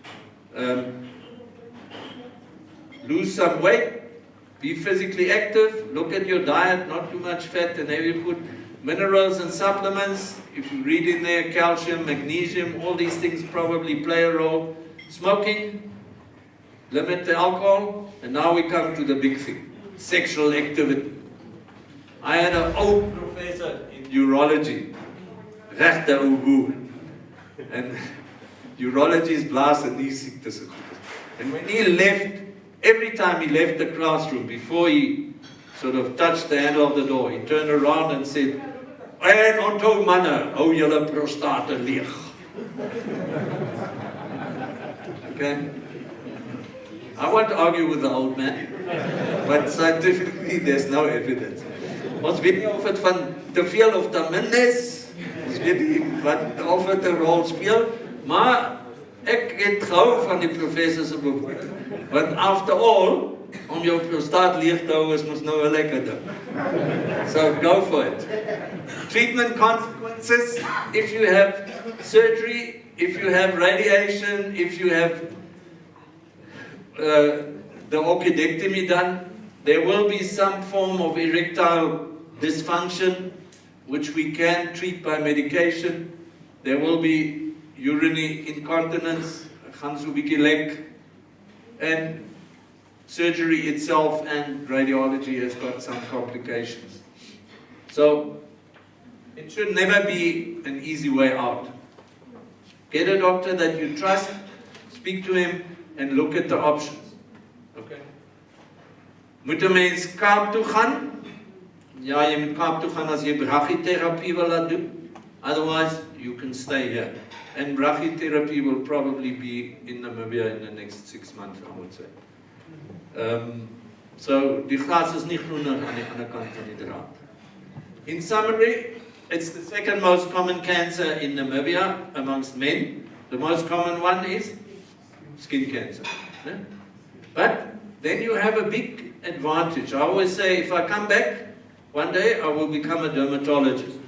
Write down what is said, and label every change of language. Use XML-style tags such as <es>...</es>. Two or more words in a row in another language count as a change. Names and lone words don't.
<en>Lose some weight, be physically active, look at your diet, not too much fat, and heavy food, minerals and supplements. If you read in there, calcium, magnesium, all these things probably play a role. Smoking, limit the alcohol, and now we come to the big thing. Sexual activity. I had an old professor in urology,</en> <af>regte ou boer,</af> <en>and urology is</en> <af>blaas en die siektes.</af> <en>And when he left, every time he left the classroom, before he sort of touched the handle of the door, he turned around and said,</en> <af>"En onthou manne, hou julle prostate leeg."</af> <en>Okay? I won't argue with the old man, but scientifically there's no evidence.</en> <af>Ons weet nie of dit van te veel of te min is. Ons weet nie of dit 'n rol speel, maar ek het gehou van die professor se bewoording.</af> <en>Want after all,</en> <af>om jou prostaat leeg te hou is mos nou 'n lekker ding.</af> <en>So go for it. Treatment consequences, if you have surgery, if you have radiation, if you have the orchidectomy done, there will be some form of erectile dysfunction, which we can treat by medication. There will be urinary incontinence,</en> <af>gaan so 'n bietjie lek,</af> <en>and surgery itself and radiology has got some complications. So it should never be an easy way out. Get a doctor that you trust, speak to him, and look at the options. Okay.</en> <af>Moet 'n mens Kaap toe gaan? Ja, jy moet Kaap toe gaan as jy brachytherapie wil laat doen.</af> <en>Otherwise, you can stay here. And brachytherapy will probably be in Namibia in the next 6 months, I would say.</en> <af>So die glas is nie groener aan die ander kant van die draad.</af> <en>In summary, it's the second most common cancer in Namibia amongst men. The most common one is skin cancer. But then you have a big advantage. I always say, if I come back, one day I will become a dermatologist.</en>